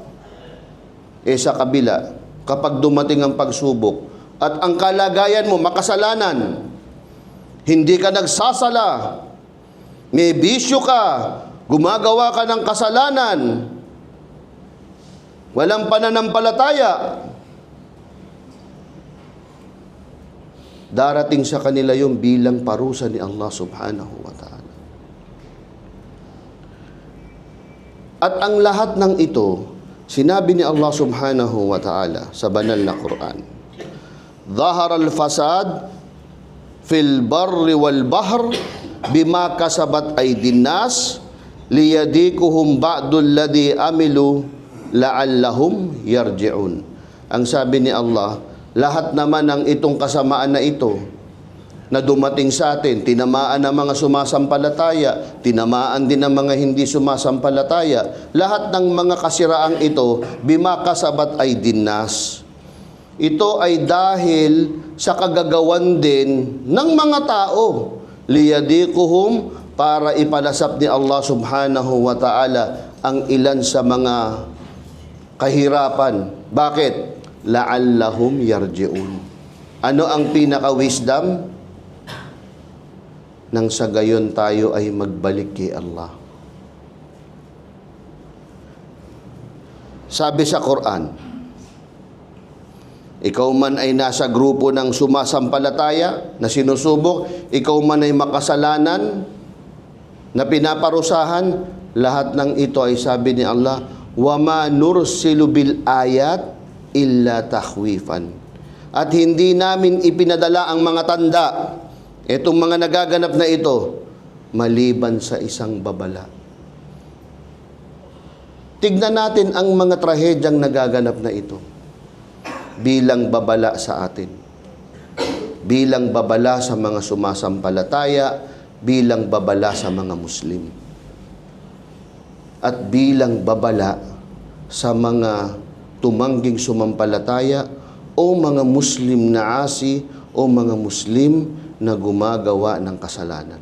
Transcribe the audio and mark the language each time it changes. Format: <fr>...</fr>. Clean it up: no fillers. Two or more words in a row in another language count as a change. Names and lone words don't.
<tl>Sa kabila, kapag dumating ang pagsubok at ang kalagayan mo makasalanan, hindi ka nagsasala, may bisyo ka, gumagawa ka ng kasalanan, walang pananampalataya, darating sa kanila yung bilang parusa ni Allah</tl> <ar>سبحانه وتعالى.</ar> <tl>At ang lahat ng ito, sinabi ni Allah</tl> <ar>سبحانه وتعالى</ar> <tl>sa banal na Quran,</tl> <ar>"ظهر الفساد في البر والبحر بما كسبت أيدي الناس ليذيقهم بعض الذي عملوا لعلهم يرجعون."</ar> <tl>Ang sabi ni Allah, lahat naman ng itong kasamaan na ito na dumating sa atin, tinamaan ng mga sumasampalataya, tinamaan din ng mga hindi sumasampalataya, lahat ng mga kasiraang ito,</tl> <ar>بما كسبت أيدي الناس.</ar> <tl>Ito ay dahil sa kagagawan din ng mga tao. Liyadikuhum, para ipalasap ni Allah</tl> <ar>سبحانه وتعالى</ar> <tl>ang ilan sa mga kahirapan. Bakit?</tl> <ar>لعلهم يرجعون.</ar> <tl>Ano ang pinaka-wisdom? Nang sa gayon tayo ay magbalik kay Allah. Sabi sa Quran, ikaw man ay nasa grupo ng sumasampalataya na sinusubok, ikaw man ay makasalanan na pinaparusahan, lahat ng ito ay sabi ni Allah,</tl> <ar>"وما نرسل بالآيات إلا تخويفا."</ar> <tl>At hindi namin ipinadala ang mga tanda, itong mga nagaganap na ito, maliban sa isang babala. Tignan natin ang mga trahedyang nagaganap na ito bilang babala sa atin, bilang babala sa mga sumasampalataya, bilang babala sa mga Muslim, at bilang babala sa mga tumangging sumampalataya o mga Muslim na asi o mga Muslim na gumagawa ng kasalanan.</tl>